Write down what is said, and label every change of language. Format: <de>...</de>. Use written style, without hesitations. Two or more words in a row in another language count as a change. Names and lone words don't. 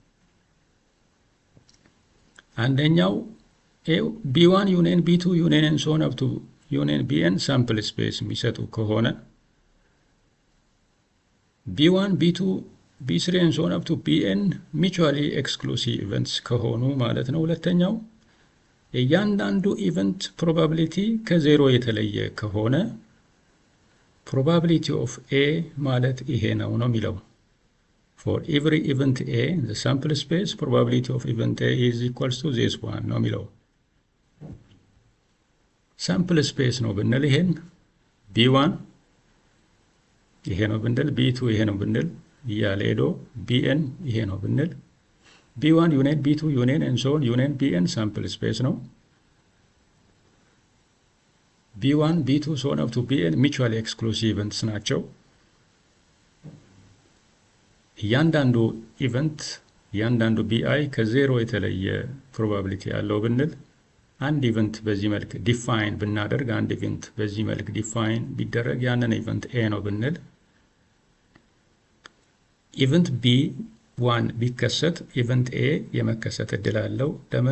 <en>And then now B1 union B2 union and so on up to union Bn sample space misatu kohona. B1 B2 B3 and so on up to Bn mutually exclusive events kohonu</en> <am>ማለት ነው። ሁለተኛው እያንዳንዱ ኢቨንት ፕሮባቢሊቲ ከዜሮ የተለየ ከሆነ</am> <en>probability of A</en> <am>ማለት ይሄ ነው የሚለው።</am> <en>For every event A in the sample space, probability of event A is equals to this one</en> <am>ነው የሚለው።</am> <en>sample space</en> <am>ነው ብንል ይሄን B1 ይሄ ነው ብንል B2 ይሄ ነው ብንል እያለ ሄዶ Bn ይሄ ነው ብንል</am> <en>B1 union B2 union and so on union Bn sample space</en> <am>ነው።</am> <en>B1 B2 so on up to Bn mutually exclusive events</en> <am>ናቸው። እያንዳንዱ ኢቨንት እያንዳንዱ BI ከዜሮ የተለየ ፕሮባቢሊቲ ያለው ብንል አንድ ኢቨንት በዚህ መልክ ዲፋይን ብናደርግ አንድ ኢቨንት በዚህ መልክ ዲፋይን ቢደረግ ያንን ኢቨንት A ነው ብንል ኢቨንት B1 ቢከሰት ኢቨንት A የመከሰት እድል አለው። ለምን?</am>